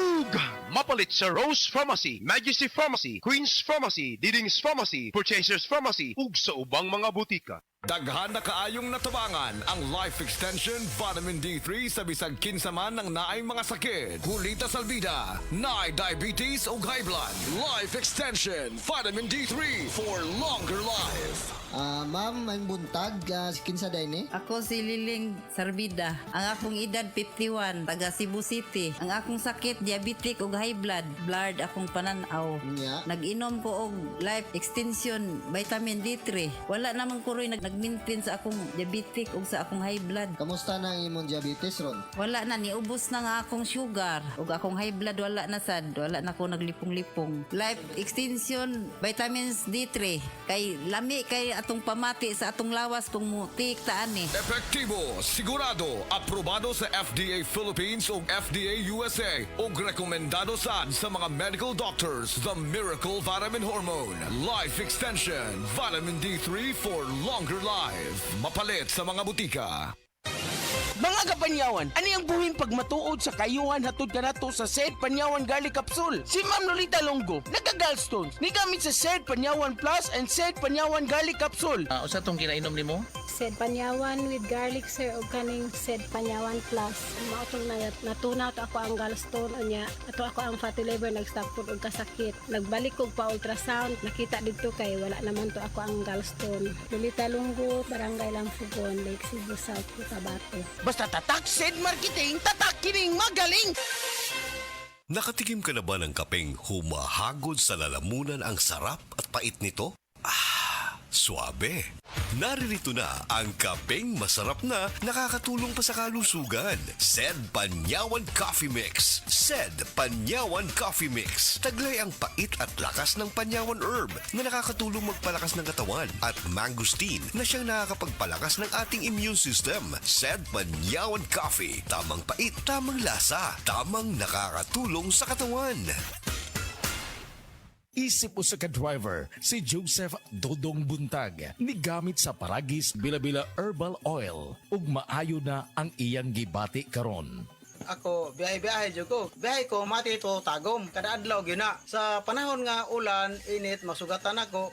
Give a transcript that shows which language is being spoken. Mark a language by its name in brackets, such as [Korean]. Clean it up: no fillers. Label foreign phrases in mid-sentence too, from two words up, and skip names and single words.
[Cebuano] Mapalit sa Rose Pharmacy, Majesty Pharmacy, Queen's Pharmacy, Diding's Pharmacy, Purchasers Pharmacy, ug sa ubang mga butika. Daghan na kaayong natabangan ang Life Extension Vitamin D3 sa bisag kinsa man ng naay mga sakit. Hulita salbida, naay diabetes o [English] high blood. Life Extension Vitamin D3 for longer life. [Cebuano] Ma'am, may buntag, kinsa day ni? Ako si Liling Sarbida. Ang akong edad 51, taga Cebu City. Ang akong sakit diabetic ug [English] high blood. [Cebuano] Blood akong pananaw. Nya. Nag-inom ko og Life Extension Vitamin D3. Wala namang kuroy nag-maintain sa akong diabetic ug sa akong [English] high blood. [Cebuano] Kamusta na ang imong diabetes ron? Wala na, niubos na nga akong sugar. Ug akong [English] high blood [Cebuano] wala na sad. Wala na ko naglipong-lipong. Life Extension Vitamins D3. Kay lami kay atong pamati sa atong lawas kung mutik taan ni. Epektibo, sigurado, aprobado sa FDA Philippines o FDA USA o rekomendado sad sa mga [English] medical doctors. The Miracle Vitamin Hormone. Life Extension Vitamin D3 for longer life. [Cebuano] Mapalit sa mga butika. Mga kapanyawan, ani ang buhing pagmatuod sa kayuhan hatod kanato sa Said Panyawan Garlic Capsule. Si Ma'am Lolita Longo, nagka-gallstones, ni gamit sa Said Panyawan Plus and Said Panyawan Garlic Capsule. Usa tong kinainom nimo? Said Panyawan with garlic sir o kaning Said Panyawan Plus. Mao tong natunaw to ako ang gallstone unya. Ato ako ang [English] fatty liver [Cebuano] nag-stop food og kasakit. Nagbalik kog pa ultrasound, nakita didto kay wala naman to ako ang gallstone. Lolita Longo, Barangay Lampugon, Lake Cebu South, Cotabato. [Filipino] Basta tatak Said Marketing, tatak kining magaling! Nakatikim ka na ba ng kapeng humahagod sa lalamunan ang sarap at pait nito? Suabe. Naririto na ang kapeng masarap na nakakatulong pa sa kalusugan. Said Panyawan Coffee Mix. Said Panyawan Coffee Mix. Taglay ang pait at lakas ng Panyawan Herb na nakakatulong magpalakas ng katawan at mangosteen na siyang nakakapagpalakas ng ating [English] immune system. [Filipino] Said Panyawan Coffee. Tamang pait, tamang lasa, tamang nakakatulong sa katawan. [Cebuano] Isip usa ka driver si Joseph Dodong Buntag ni gamit sa Paragis Bila-Bila Herbal Oil ug maayo na ang iyang gibati karon. Ako, biyahe-biyahe dyan ko. Biyahe ko, mati ito, tagom. Kada adlaw, gina. Sa panahon nga ulan, init, masugatan ako.